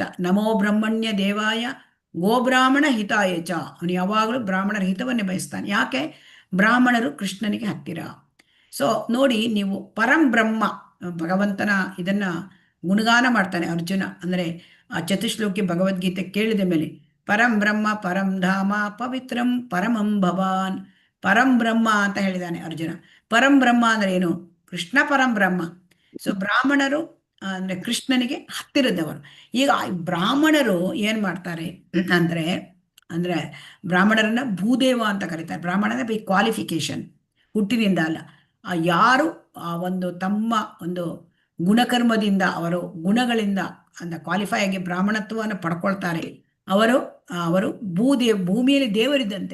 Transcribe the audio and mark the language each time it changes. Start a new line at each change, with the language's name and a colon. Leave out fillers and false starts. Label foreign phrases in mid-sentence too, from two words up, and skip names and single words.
Sanskrit: ನಮೋ ಬ್ರಹ್ಮಣ್ಯ ದೇವಾಯ ಗೋಬ್ರಾಹ್ಮಣ ಹಿತಾಯ ಚ,
Kannada: ಅವನು ಯಾವಾಗಲೂ ಬ್ರಾಹ್ಮಣರ ಹಿತವನ್ನೇ ಬಯಸ್ತಾನೆ. ಯಾಕೆ? ಬ್ರಾಹ್ಮಣರು ಕೃಷ್ಣನಿಗೆ ಹತ್ತಿರ. ಸೊ ನೋಡಿ ನೀವು,
Sanskrit: ಪರಂ ಬ್ರಹ್ಮ,
Kannada: ಭಗವಂತನ ಇದನ್ನ ಗುಣಗಾನ ಮಾಡ್ತಾನೆ ಅರ್ಜುನ. ಅಂದರೆ ಆ ಚತುಶ್ಲೋಕಿ ಭಗವದ್ಗೀತೆ ಕೇಳಿದ ಮೇಲೆ,
Sanskrit: ಪರಂ ಬ್ರಹ್ಮ ಪರಂ ಧಾಮ ಪವಿತ್ರಂ ಪರಮಂ ಭವಾನ್, ಪರಂ ಬ್ರಹ್ಮ
Kannada: ಅಂತ ಹೇಳಿದಾನೆ ಅರ್ಜುನ.
Sanskrit: ಪರಂ ಬ್ರಹ್ಮ
Kannada: ಅಂದ್ರೆ ಏನು? ಕೃಷ್ಣ
Sanskrit: ಪರಂ ಬ್ರಹ್ಮ.
Kannada: ಸೊ ಬ್ರಾಹ್ಮಣರು ಅಂದ್ರೆ ಕೃಷ್ಣನಿಗೆ ಹತ್ತಿರದವರು. ಈಗ ಬ್ರಾಹ್ಮಣರು ಏನ್ ಮಾಡ್ತಾರೆ ಅಂದ್ರೆ ಬ್ರಾಹ್ಮಣರನ್ನ ಭೂದೇವ ಅಂತ ಕರೀತಾರೆ. ಬ್ರಾಹ್ಮಣನ
English: by qualification,
Kannada: ಹುಟ್ಟಿನಿಂದ ಅಲ್ಲ. ಯಾರು ಆ ಒಂದು ತಮ್ಮ ಒಂದು ಗುಣಕರ್ಮದಿಂದ, ಅವರು ಗುಣಗಳಿಂದ ಕ್ವಾಲಿಫೈ ಆಗಿ ಬ್ರಾಹ್ಮಣತ್ವವನ್ನು ಪಡ್ಕೊಳ್ತಾರೆ, ಅವರು ಭೂಮಿಯಲ್ಲಿ ದೇವರಿದ್ದಂತೆ.